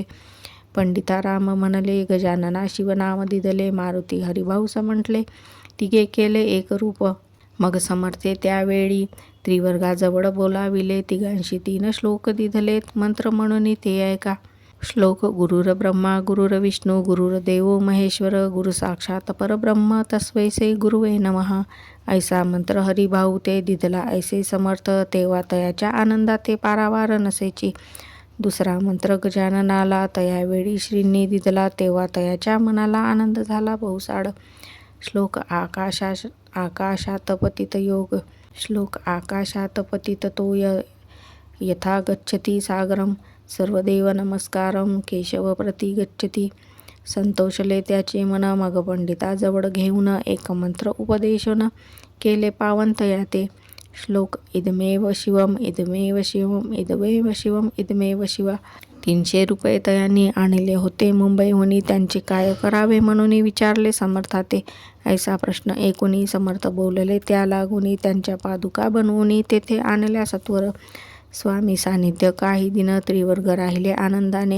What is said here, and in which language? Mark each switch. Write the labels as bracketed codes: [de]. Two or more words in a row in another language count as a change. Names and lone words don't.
[mr] पंडिता राम म्हणले गजानना शिवनाम दिदले मारुती हरिभाऊ म्हटले तिघे केले एक रूप. मग समर्थे त्यावेळी त्रिवर्गाजवळ बोलाविले तिघांशी 3 श्लोक दिधलेत मंत्र म्हणून ते ऐका. [sa] श्लोक गुरुर ब्रह्मा गुरुर विष्णू गुरुर देवो महेश्वर गुरु साक्षात परब्रह्म तस्वैसे गुरुवे नमः. [mr] ऐसा मंत्र हरिभाऊ ते दिधला ऐसे समर्थ तेव्हा तयाच्या आनंदात ते पारावार नसेची. दुसरा मंत्र गजाननाला तयावेळी श्रींनी दिधला तेव्हा तयाच्या मनाला आनंद झाला बहुसाड. [sa] श्लोक आकाशात पतित योग. श्लोक आकाशात पतित तो यथा गच्छति सागरम सर्वदेव नमस्कारम केशव प्रति गच्छति. [mr] संतोषले त्याचे मन मग पंडिताजवळ घेऊन एक मंत्र उपदेशून केले पावन तयाते. [sa] श्लोक इदमेव शिवम इदमेव शिवम इदमेव शिवम इदमेव शिवा. [mr] 300 रुपये तयांनी आणले होते मुंबईहून, त्यांचे काय करावे म्हणून विचारले समर्थाते. ऐसा प्रश्न ऐकून समर्थ बोलले, त्या लागून त्यांच्या पादुका बनवून तेथे आणल्या सत्वर. स्वामी सान्निध्य काही दिन त्रिवर्ग राहिले आनंदाने.